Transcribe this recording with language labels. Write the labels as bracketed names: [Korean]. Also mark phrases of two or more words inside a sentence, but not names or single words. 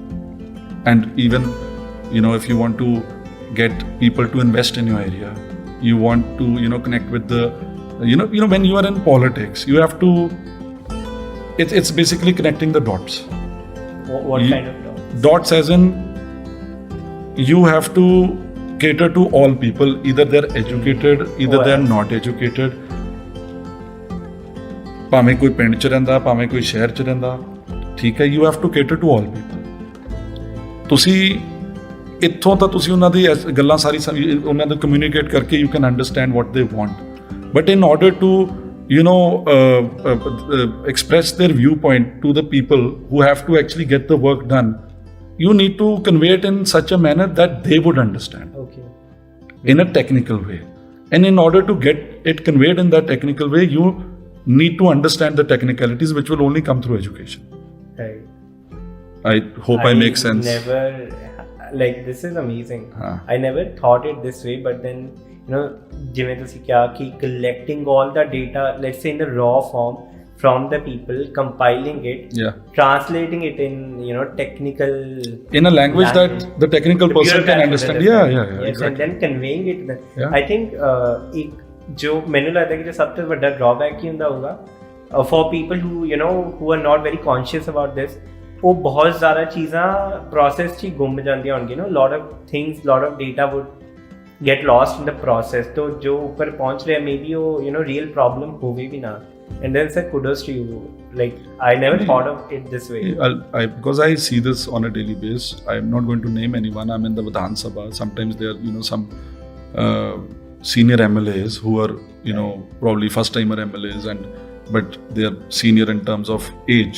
[English] And even if you want to get people to invest in your area, you want to connect with the when you are in politics, you have to, it's basically connecting the dots. What kind of dots? Dots as in, you have to cater to all people, either they're educated, either they're not educated. [Punjabi] ਭਾਵੇਂ ਕੋਈ ਪਿੰਡ 'ਚ ਰਹਿੰਦਾ, ਭਾਵੇਂ ਕੋਈ ਸ਼ਹਿਰ 'ਚ ਰਹਿੰਦਾ, ਠੀਕ ਹੈ, [English] you have to cater to all people. [Punjabi] ਤੁਸੀਂ ਇੱਥੋਂ ਤਾਂ ਤੁਸੀਂ ਉਹਨਾਂ ਦੀ ਗੱਲਾਂ ਸਾਰੀ ਉਹਨਾਂ ਨੂੰ ਕਮਿਊਨੀਕੇਟ ਕਰਕੇ [English] you can understand what they want. But in order to express their viewpoint to the people who have to actually get the work done, you need to convey it in such a manner that they would understand. Okay. In a technical way. And in order to get it conveyed in that technical way, you need to understand the technicalities, which will only come through education. Right. I hope I make sense. This is amazing. I never thought it this way, but then [Punjabi] ਜਿਵੇਂ ਤੁਸੀਂ ਕਿਹਾ ਕਿ [English] collecting all the data, let's say in the raw form from the people, compiling it, translating it in technical, in a language that the technical person can understand. Yeah, exactly. And then conveying it. I think [Punjabi] ਜੋ ਮੈਨੂੰ ਲੱਗਦਾ ਕਿ ਜੋ ਸਭ ਤੋਂ ਵੱਡਾ drawback ਹੀ ਹੁੰਦਾ ਹੋਊਗਾ [English] for people who are not very conscious about this, [Punjabi] ਉਹ ਬਹੁਤ ਜ਼ਿਆਦਾ ਚੀਜ਼ਾਂ process 'ਚ ਹੀ ਗੁੰਮ ਜਾਂਦੀਆਂ ਹੋਣਗੀਆਂ. [English] lot of things, lot of data would get lost in the process. [Hindi] तो जो ऊपर पहुंच रहे हैं, maybe वो [English] real problem [Hindi] होवे भी ना. [English] And then sir, kudos to you. I never thought of it this way. Because I see this on a daily basis. I'm not going to name anyone. I'm in the Vidhan Sabha. Sometimes there are some senior MLAs who are probably first timer MLAs, but they are senior in terms of age.